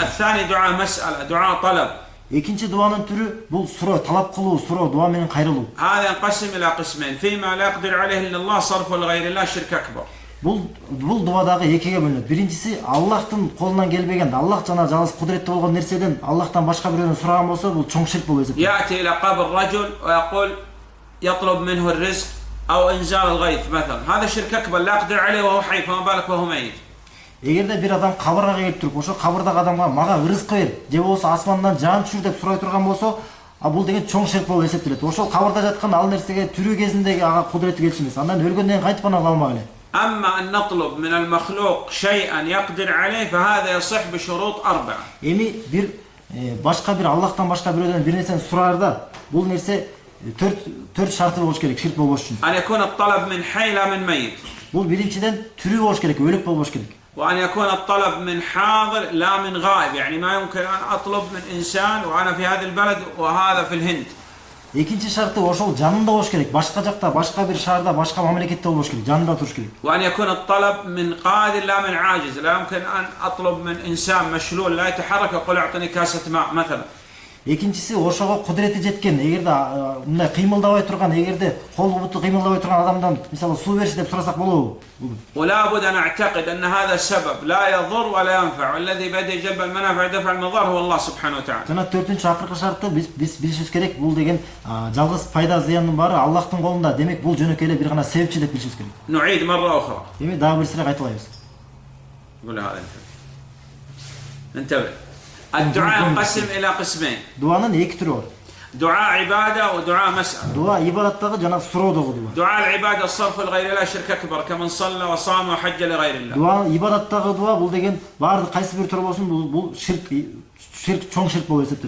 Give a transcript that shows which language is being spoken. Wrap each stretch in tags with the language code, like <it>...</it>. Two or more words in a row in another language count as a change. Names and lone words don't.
<ar>الثاني دعاء مسألة دعاء طلب.</ar> <ky>Экинчи дуанын түрү бул суроо, талап кылуу, суроо, дуа менен кайрылуу.</ky> <ar>هذا ينقسم إلى قسمين فيما لا يقدر عليه إلا الله صرفه لغير الله شرك أكبر.</ar> <ky>Бул дуа дагы экиге бөлүнөт. Биринчиси Аллахтын колунан келбеген, Аллах жана жалгыз кудуретти болгон нерседен Аллахтан башка бирөөнү сураган болсо, бул чоң ширк болуп эсептелет.</ky> <ar>يأتي إلى قبر رجل ويقول يطلب منه الرزق أو إنزال الغيث مثلا هذا شرك أكبر لا يقدر عليه وهو حي فما بالك وهو ميت.</ar> <ky>Эгерде бир адам кабырга келип туруп, ошо кабырдагы адамга мага ырызкы бер, же болбосо асмандан жан түшүр деп сурай турган болсо, бул деген чоң ширк болуп эсептелет. Ошол кабырда жаткан ал нерсеге тирүү кезиндеги ага кудурети келчү эмес. Андан өлгөндөн кийин кантип ана калмак эле.</ky> <ar>أما أن نطلب من المخلوق شيئا يقدر عليه فهذا يصح بشروط أربعة.</ar> <ky>Эми бир башка бир Аллахтан башка бирөөдөн бир нерсени сураарда, бул нерсе төрт шарты болуш керек, ширк болбош үчүн.</ky> <ar>أن يكون الطلب من حي لا من ميت.</ar> <ky>Бул биринчиден тирүү болуш керек, өлүк болбош керек.</ky> <ar>وأن يكون الطلب من حاضر لا من غائب يعني ما يمكن أن أطلب من إنسان وأنا في هذا البلد وهذا في الهند.</ar> <ky>Экинчи шарты ошол жанында болуш керек, башка жакта, башка бир шаарда, башка мамлекетте болуш керек, жанында туруш керек.</ky> <ar>وأن يكون الطلب من قادر لا من عاجز لا يمكن أن أطلب من إنسان مشلول لا يتحرك يقول أعطني كاسة ماء مثلا.</ar> <ky>Экинчиси ошого кудурети жеткен, эгерде мындай кыймылдабай турган, эгерде кол буту кыймылдабай турган адамдан мисалы суу бериши деп сурасак болобу?</ky> <ar>ولا بد أن أعتقد أن هذا السبب لا يضر ولا ينفع والذي بيده جلب المنافع دفع المضار هو الله سبحانه وتعالى.</ar> <ky>Жана төртүнчү акыркы шарты биз билишибиз керек, бул деген жалгыз пайда зыяндын баары Аллахтын колунда. Демек бул жөнөкөй эле бир гана себепчи деп билишибиз керек.</ky> <ar>نعيد مرة أخرى.</ar> <ky>Эми дагы бир сыйра кайталайбыз.</ky> <ar>قول هذا انتبه. الدعاء ينقسم إلى قسمين.</ar> <ky>Дуанын эки түрү бар.</ky> <ar>دعاء عبادة ودعاء مسألة.</ar> <ky>Дуа ибадаттагы жана суроодогу дуа.</ky> <ar>دعاء العبادة الصرف لغير الله شرك أكبر كمن صلى وصام وحج لغير الله.</ar> <ky>Дуа ибадаттагы дуа бул деген баардык кайсы бир түрү болсун, бул ширк чоң ширк болуп эсептелет.</ky>